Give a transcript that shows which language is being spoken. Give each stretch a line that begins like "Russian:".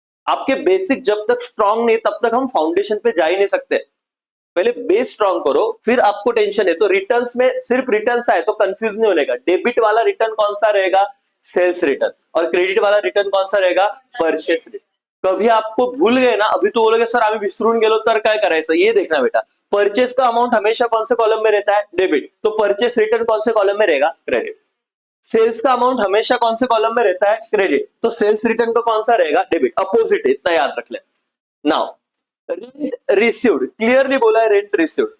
Hindi: आपके बेसिक जब तक स्ट्रॉन्ग नहीं तब तक हम फाउंडेशन पे जा ही नहीं सकते। पहले बेस स्ट्रॉन्ग करो फिर आपको टेंशन है। तो रिटर्न्स में सिर्फ रिटर्न्स आए तो कंफ्यूज नहीं होने का। डेबिट वाला रिटर्न कौन सा रहेगा? Sales return. और क्रेडिट वाला रिटर्न कौन सा रहेगा? Purchase return. कभी आपको भूल गए ना, अभी तो बोलोगे सर
Marathi: आम्ही विसरून गेलो तर काय करायचं,
Hindi: ये देखना बेटा। परचेस का अमाउंट हमेशा कौन से कॉलम में रहता है? डेबिट। तो परचेस रिटर्न कौन से कॉलम में रहेगा? क्रेडिट। सेल्स का अमाउंट हमेशा कौन से कॉलम में रहता है? क्रेडिट। तो सेल्स रिटर्न का कौन सा रहेगा? डेबिट। अपोजिट है, इतना याद रख ले। नाउ रेंट रिसीव्ड, क्लियरली बोला है रेंट रिसीव्ड।